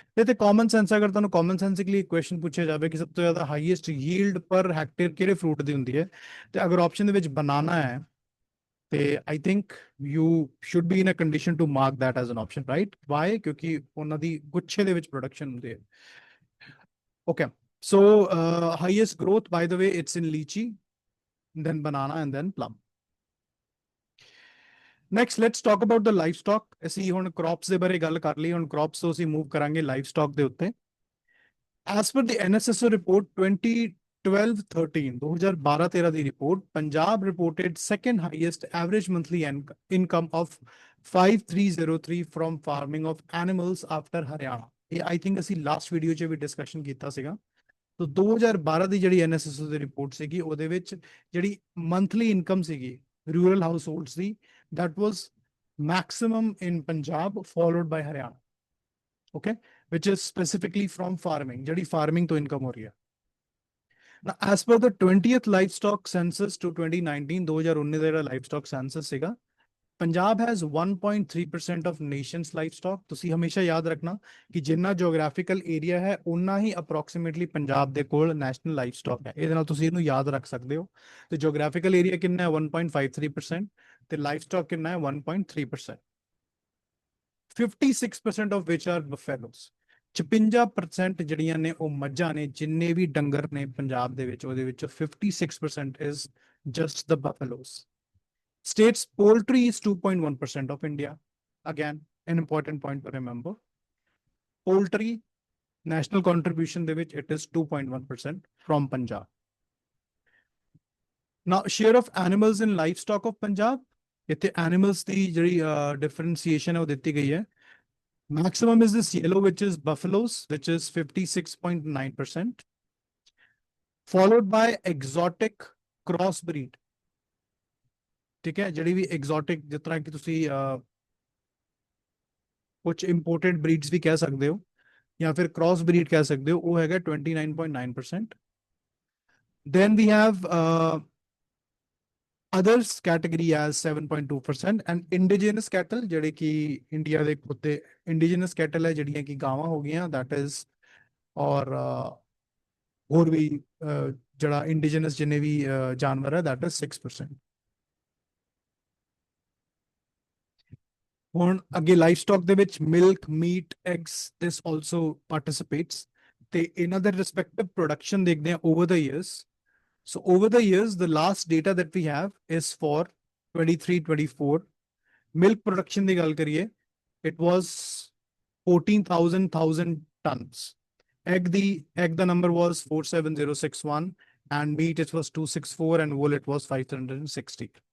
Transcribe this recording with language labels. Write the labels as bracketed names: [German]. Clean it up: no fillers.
[Punjabi] ਤੇ common sense, ਅਗਰ ਤੁਹਾਨੂੰ ਕਾਮਨ ਸੈਂਸਿਕਲੀ ਕੁਐਸਚਨ ਪੁੱਛਿਆ ਜਾਵੇ ਕਿ ਸਭ ਤੋਂ ਜ਼ਿਆਦਾ ਹਾਈਐਸਟ ਯੀਲਡ ਪਰ ਹੈਕਟੇਅਰ ਕਿਹੜੇ ਫਰੂਟ ਦੀ ਹੁੰਦੀ ਹੈ, ਤੇ ਅਗਰ ਆਪਸ਼ਨ ਦੇ ਵਿੱਚ ਬਨਾਨਾ ਹੈ, ਤੇ [English] I think you should be in a condition to mark that as an option, right. Why? [Punjabi] ਕਿਉਂਕਿ ਉਹਨਾਂ ਦੀ ਗੁੱਛੇ ਦੇ ਵਿੱਚ ਪ੍ਰੋਡਕਸ਼ਨ ਹੁੰਦੀ ਹੈ। [English] Okay, so highest growth, by the way, it's in lychee, then banana, and then plum. Next, let's talk about the livestock. [Punjabi] ਅਸੀਂ ਹੁਣ crops ਦੇ ਬਾਰੇ ਗੱਲ ਕਰ ਲਈ, ਹੁਣ crops ਤੋਂ ਅਸੀਂ move ਕਰਾਂਗੇ livestock ਦੇ ਉੱਤੇ। [English] As per the NSSO report 2012-13, 2012-13 ਦੀ report, Punjab reported second highest average monthly income of 5303 from farming of animals after Haryana. [Punjabi] ਇਹ [English] I think [Punjabi] ਅਸੀਂ last video 'ਚ ਵੀ discussion ਕੀਤਾ ਸੀਗਾ। तो 2012 ਦੀ ਜਿਹੜੀ ਐਨਐਸਐਸਓ ਦੀ ਰਿਪੋਰਟ ਸੀਗੀ, ਉਹਦੇ ਵਿੱਚ ਜਿਹੜੀ ਮੰਥਲੀ ਇਨਕਮ ਸੀਗੀ rural house holds ਦੀ, [English] that was maximum in Punjab followed by Haryana, okay, which is specifically from farming, [Punjabi] ਜਿਹੜੀ farming ਤੋਂ ਇਨਕਮ ਹੋ ਰਹੀ ਹੈ। [English] Now, as per the 20th livestock census to 2019, 2019 [Punjabi] ਦਾ ਜਿਹੜਾ livestock census ਸੀਗਾ, [English] Punjab has 1.3% of nations livestock. [Punjabi] ਤੁਸੀਂ ਹਮੇਸ਼ਾ ਯਾਦ ਰੱਖਣਾ ਕਿ ਜਿੰਨਾ ਜੀਓਗ੍ਰਾਫੀਕਲ ਏਰੀਆ ਹੈ, ਉਨਾ ਹੀ ਅਪਰੋਕਸੀਮੇਟਲੀ ਪੰਜਾਬ ਦੇ ਕੋਲ ਨੈਸ਼ਨਲ ਲਾਈਵਸਟਾਕ ਹੈ। ਇਹਦੇ ਨਾਲ ਤੁਸੀਂ ਇਹਨੂੰ ਯਾਦ ਰੱਖ ਸਕਦੇ ਹੋ। ਤੇ ਜੀਓਗ੍ਰਾਫੀਕਲ ਏਰੀਆ ਕਿੰਨਾ ਹੈ? 1.53%, ਤੇ ਲਾਈਵਸਟਾਕ ਕਿੰਨਾ ਹੈ? 1.3%। [English] 56% of which are buffaloes. [Punjabi] 56% ਜਿਹੜੀਆਂ ਨੇ ਉਹ ਮੱਝਾਂ ਨੇ, ਜਿੰਨੇ ਵੀ ਡੰਗਰ ਨੇ ਪੰਜਾਬ ਦੇ ਵਿੱਚ, ਉਹਦੇ ਵਿੱਚ 56% [English] Is just the buffaloes. States poultry is 2.1% of India. Again, an important point to remember. Poultry national contribution [Punjabi] ਦੇ ਵਿੱਚ [English] it is 2.1% from Punjab. Now, share of animals in livestock of Punjab. [Punjabi] ਇੱਥੇ animals ਦੀ ਜਿਹੜੀ differentiation ਹੈ ਉਹ ਦਿੱਤੀ ਗਈ ਹੈ. [English] Maximum is this yellow, which is buffaloes, which is 56.9%, followed by exotic crossbreed. [Hindi] ठीक है, [Punjabi] ਜਿਹੜੀ ਵੀ exotic, ਜਿਸ ਤਰ੍ਹਾਂ ਕਿ ਤੁਸੀਂ ਕੁਝ imported breeds ਵੀ ਕਹਿ ਸਕਦੇ ਹੋ ਜਾਂ ਫਿਰ cross breed ਕਹਿ ਸਕਦੇ ਹੋ, ਉਹ ਹੈਗਾ 29.9%. [English] Then we have others category as 7.2%, and indigenous cattle, [Punjabi] ਜਿਹੜੇ ਕਿ ਇੰਡੀਆ ਦੇ ਕੁੱਤੇ indigenous cattle ਹੈ, ਜਿਹੜੀਆਂ ਕਿ ਗਾਵਾਂ ਹੋ ਗਈਆਂ, that is, ਔਰ ਹੋਰ ਵੀ ਜਿਹੜਾ indigenous ਜਿੰਨੇ ਵੀ ਜਾਨਵਰ ਹੈ, [English] that is 6%. [Punjabi] ਹੁਣ ਅੱਗੇ ਲਾਈਵਸਟਾਕ ਦੇ ਵਿੱਚ milk, meat, eggs, [English] this also participates, [Punjabi] ਤੇ ਇਹਨਾਂ ਦੇ ਰਿਸਪੈਕਟਿਵ ਪ੍ਰੋਡਕਸ਼ਨ ਦੇਖਦੇ ਆ over the years. [English] So over the years, the last data that we have is for 23-24. Milk production [Punjabi] ਦੀ ਗੱਲ ਕਰੀਏ, [English] it was 14,000 tons. Egg the number was 47061, and meat it was 264, and wool it was 560.